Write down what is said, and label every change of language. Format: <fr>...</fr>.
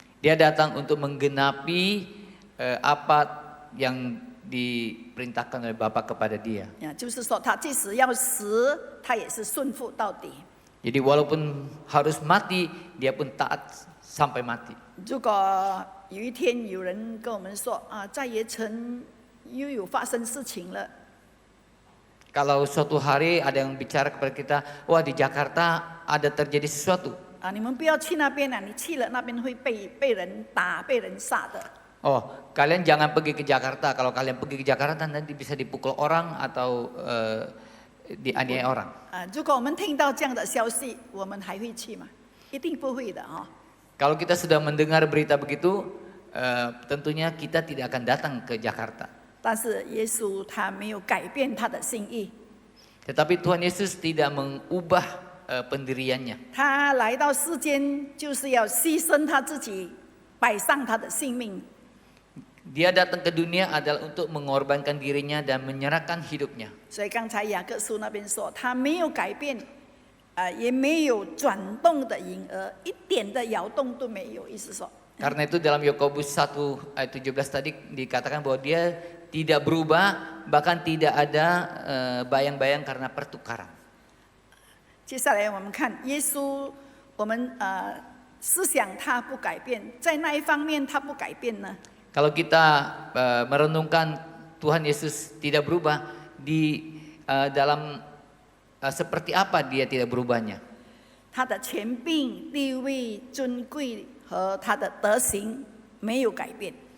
<id>Dia datang untuk menggenapi apa yang diperintahkan oleh Bapa kepada dia.</id> <zh>就是说，他即使要死，他也是顺服到底。</zh> <id>Jadi walaupun harus mati, dia pun taat sampai mati.</id> <zh>如果有一天有人跟我们说啊，在盐城又有发生事情了，</zh> <id>Kalau suatu hari ada yang bicara kepada kita, wah di Jakarta ada terjadi sesuatu.</id> <zh>啊，你们不要去那边啊，你去了那边会被人打、被人杀的。</zh> <id>Oh, kalian jangan pergi ke Jakarta. Kalau kalian pergi ke Jakarta nanti bisa dipukul orang atau dianiaya orang.</id> <zh>啊，如果我们听到这样的消息，我们还会去吗？一定不会的哈。</zh> <id>Kalau kita sudah mendengar berita begitu, tentunya kita tidak akan datang ke Jakarta.</id> <zh>但是耶稣他没有改变他的心意，</zh> <id>Tetapi Tuhan Yesus tidak mengubah pendiriannya.</id> <zh>他来到世间就是要牺牲他自己，摆上他的性命。</zh> <id>Dia datang ke dunia adalah untuk mengorbankan dirinya dan menyerahkan hidupnya.</id> <zh>所以刚才雅各书那边说，他没有改变，也没有转动的婴儿，一点的摇动都没有。意思说，</zh> <id>Karena itu dalam Yakobus 1 ayat 17 tadi dikatakan bahwa dia tidak berubah, bahkan tidak ada bayang-bayang karena pertukaran.</id> <zh>接下来我们看耶稣，我们思想他不改变，在那一方面他不改变呢？</zh> <id>Kalau kita merenungkan Tuhan Yesus tidak berubah di dalam seperti apa dia tidak berubahnya?</id> <zh>他的权柄、地位、尊贵和他的德行没有改变。</zh>